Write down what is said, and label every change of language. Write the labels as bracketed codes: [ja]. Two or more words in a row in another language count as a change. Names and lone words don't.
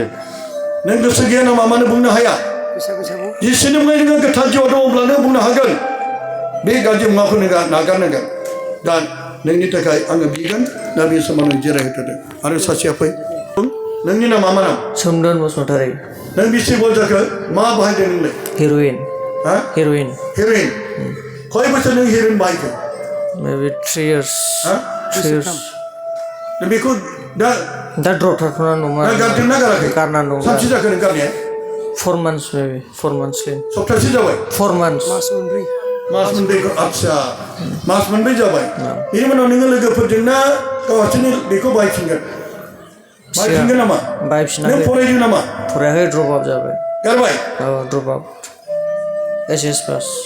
[brx] नों गोसो गैया नामा मानो बुंनो हाया जिसुनि मुङै नोङो गोथार जिउआव दङब्ला नों बुंनो हागोन बे गाज्रि मुवाखौ नोङो नागारनांगोन दा नोंनि थाखाय आङो बिगोन दा बे समाव नों जिरायहोथ'दो आरो सासेया फै नोंनि नामा मा नाम सोमदोन बसुमतारी नों बेसे बल जाखो मा बाहायदों नोंलाय हेर'इन हा हेर'इन हेर'इन खय बोसोर नों हेर'इन बाहायखो [en] maybe 3 years [brx] हा [en] 3 years [brx] दा बेखौ दा दा ड्रप थाथ'नानै दंमोन गारदोंना गाराखै गारनानै दं सानसे जाखो नों गारनाया [en] 4 months maybe 4 months [brx] सप्तासे जाबाय [en] 4 months [brx] मास मोनब्रै मास मोनब्रैखौ आच्छा मास मोनब्रै जाबाय बेनि उनाव नोङो लोगोफोरजोंना गाव हारसिंनो बेखौ बाहायफिनगोन नामा नों बाहायफिनाखै फरायदों नामा फरायाखै [en] drop out [brx] जाबाय गारबाय [en] औ drop out HS pass